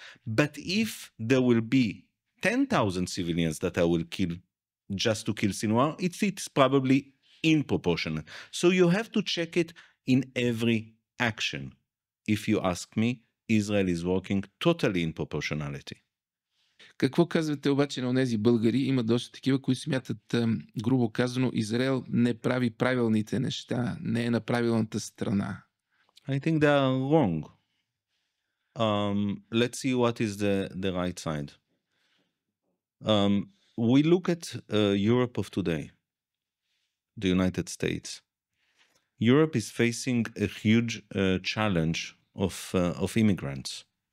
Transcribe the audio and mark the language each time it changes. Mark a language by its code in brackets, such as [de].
[en] But if there will be 10,000 civilians that I will kill just to kill Sinwar, it's probably disproportionate. So you have to check it in every action. If you ask me, Israel is working totally in proportionality. [bg] Какво казвате обаче на онези българи? Има доста такива, които смятат, грубо казано, Израел не прави правилните неща, не е на правилната страна. [en] I think they are wrong. Let's see what is the right side. We look at Europe of today, the United States. Europe is facing a huge challenge of immigrants.